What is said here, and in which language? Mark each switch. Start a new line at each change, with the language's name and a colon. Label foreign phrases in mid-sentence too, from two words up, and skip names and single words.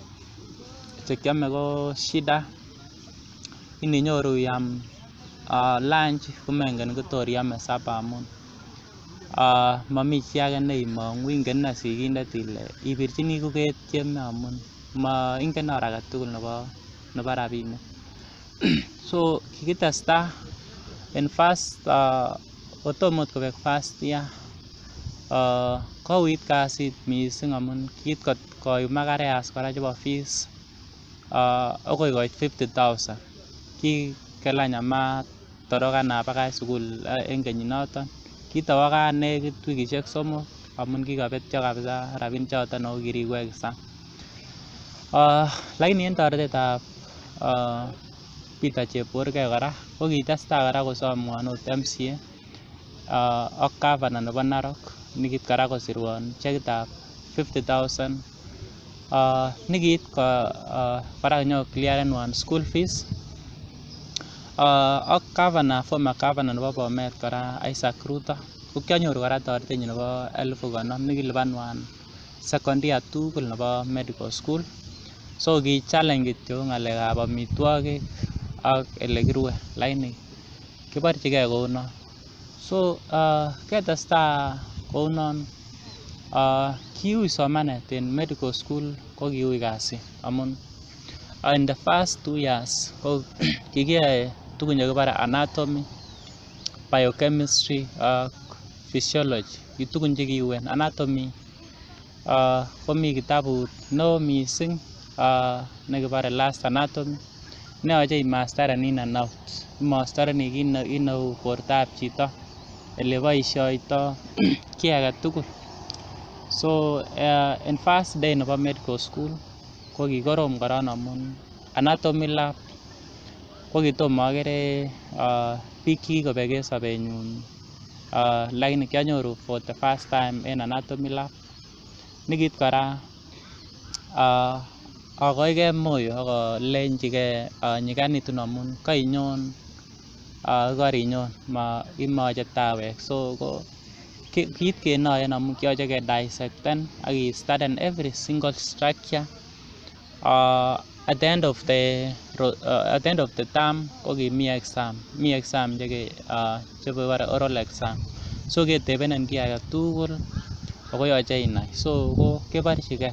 Kipsigis: Chekiame ko shida, ininyoru iam lunch komengen kotor iame supper amun mami chi age neimong'u, ingen sigindet ile ibirchini koketieme amun ingen or age tugul nebo rabinik. So kikitesta en first kotom ot kobek
English: first year
Kipsigis: kouit kasit mising amun kiit koyumak arrears kora chebo fees akoi koit 50,000. Kikelany ama torokan abakach sukul en kenyinoton. Kitowo nekit wikishek 3 amun kikobetyo kabisa rabinik choton ako kiriku exam. Lakini en toretetab Peter Chepkorir kora ko kitestai kora kosomwon ot MCA ak governor nebo Narok nikiit kora kosirwon chekitab 50,000 nikiit kora nyokliarenwan
English: school fees
Kipsigis: ak
English: former governor
Kipsigis: nebo Bomet kora Isaac Ruto ko kianyoru kora toretenyin nebo 50,000 nekilipanwan
English: second year
Kipsigis: tugul nebo
English: medical school.
Kipsigis: So ki challenge kityo ng'alekab amitwogik ak elekirue lakini kiborchigei kounon. So ketestai kounon kiui somanet en
English: medical school
Kipsigis: ko kiui kasit amun
English: in the first 2 years
Kipsigis: ko kikiyoe tugun chekibore anatomy, biochemistry ak physiology. Ki tugun chekiuen. Anatomy komi kitabut neo mising nekibore last anatomy neyoche imasteren
English: in and out.
Kipsigis: Imastereni kiit neu bortab chito, eleboisioito kiy age tugul. So
English: in first day
Kipsigis: nebo
English: medical school
Kipsigis: ko kikorom koron amun
English: anatomy lab
Kipsigis: ko kitomo akere biik chekikobek en sobenyun lakini kianyoru
English: for the first time
Kipsigis: en
English: anatomy lab.
Kipsigis: Nikiit kora akoigei moyo akolenjigei nyiganitun amun kainyon karinyon imoche tawek. So ko kiit kenoen amun kiyoche ke dissecten ak kistuden
English: every single structure. At the end of the term
Kipsigis: ko kimi exam. Mi exam chekebore
English: oral exam.
Kipsigis: So ketebenen kiy age tugul ako yoche inai. So ko keborchigei.